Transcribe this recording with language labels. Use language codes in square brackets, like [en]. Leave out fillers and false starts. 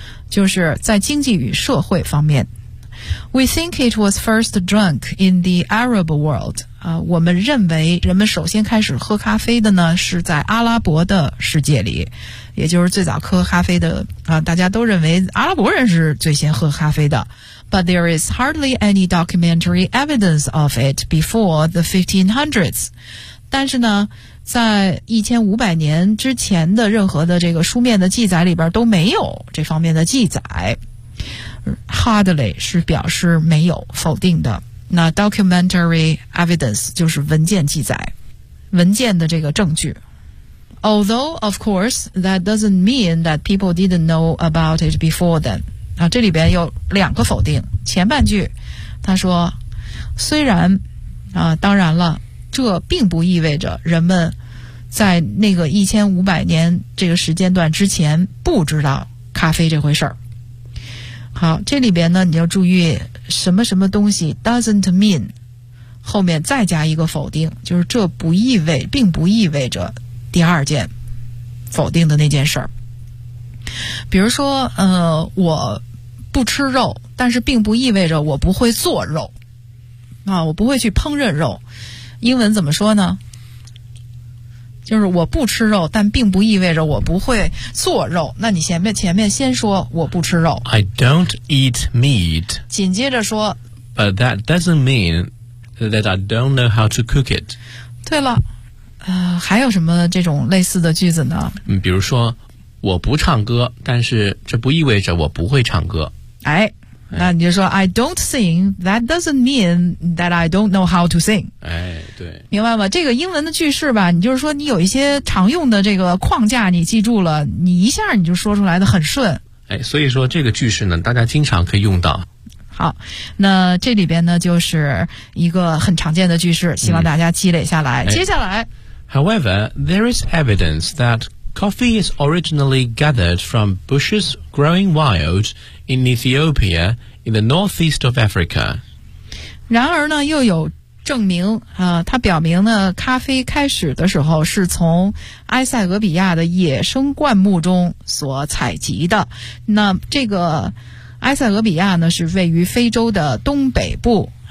[zh] 就是在经济与社会方面。 [en] We think it was first drunk in the Arab world. [zh] 我们认为人们首先开始喝咖啡的呢是在阿拉伯的世界里，也就是最早喝咖啡的大家都认为阿拉伯人是最先喝咖啡的。 [en] But there is hardly any documentary evidence of it before the 1500s. [zh] 但是呢在1500年之前的任何的这个书面的记载里边都没有这方面的记载。 Hardly 是表示没有否定的，那 documentary evidence 就是文件记载，文件的这个证据。 [en] Although of course that doesn't mean that people didn't know about it before then. [zh] 那这里边有两个否定，前半句他说虽然当然了，这并不意味着人们在那个1500年这个时间段之前不知道咖啡这回事儿。好，这里边呢你要注意什么什么东西 [en] doesn't mean [zh] 后面再加一个否定，就是这不意味并不意味着第二件否定的那件事儿。比如说我不吃肉，但是并不意味着我不会做肉我不会去烹饪肉，英文怎么说呢，就是我不吃肉但并不意味着我不会做肉，那你前面先说我不吃肉 [en] I don't eat meat [zh] 紧接着说 [en] But that doesn't mean that I don't know how to cook it [zh] 对了还有什么这种类似的句子呢比如说我不唱歌但是这不意味着我不会唱歌哎那你就说 [en] I don't sing That doesn't mean that I don't know how to sing [zh] 哎，对明白吗这个英文的句式吧你就是说你有一些常用的这个框架你记住了你一下你就说出来的很顺哎，所以说这个句式呢大家经常可以用到好那这里边呢就是一个很常见的句式希望大家积累下来、接下来 [en] However, there is evidence thatCoffee is originally gathered from bushes growing wild in Ethiopia in the northeast of Africa. [zh] 然而呢又有证明它表明呢咖啡开始的时候是从埃塞俄比亚的野生灌木中所采集的。那这个埃塞俄比亚呢是位于非洲的东北部。